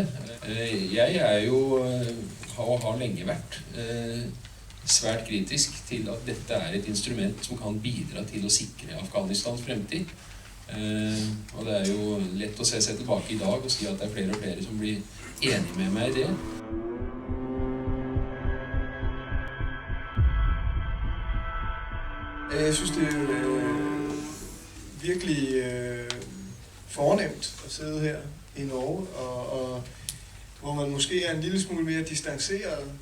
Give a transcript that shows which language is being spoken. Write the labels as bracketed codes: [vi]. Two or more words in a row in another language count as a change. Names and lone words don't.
[no] Jeg er jo, og har lenge vært, svært kritisk til at dette er et instrument som kan bidra til å sikre Afghanistans fremtid. Og det er jo lett å se seg tilbake i dag og si at det er flere og flere som blir enige med meg i det. [da] Jeg synes, det er virkelig fornemt at sidde her i Norge, og hvor man måske er en lille smule mere distanceret